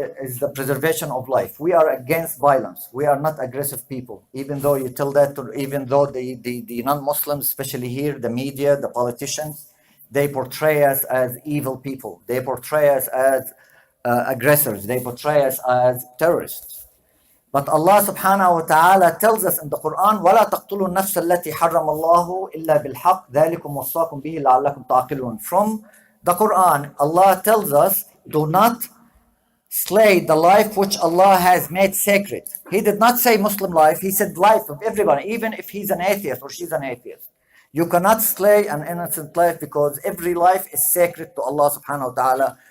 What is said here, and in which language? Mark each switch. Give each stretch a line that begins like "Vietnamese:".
English: Is the preservation of life. We are against violence. We are not aggressive people. Even though you tell that, even though the non-Muslims, especially here, the media, the politicians, they portray us as evil people. They portray us as aggressors. They portray us as terrorists. But Allah subhanahu wa ta'ala tells us in the Quran,
Arabic: وَلَا تَقْتُلُوا النَّفْسَ الَّتِي حَرَّمَ اللَّهُ إِلَّا بِالْحَقِّ ذَلِكُمْ وَصَّاكُمْ بِهِ لَعَلَّكُمْ تَعْقِلُونَ.
English: From the Quran, Allah tells us, do not slay the life which Allah has made sacred. He did not say Muslim life, He said life of everybody, even if he's an atheist or she's an atheist. You cannot slay an innocent life because every life is sacred to Allah subhanahu wa ta'ala.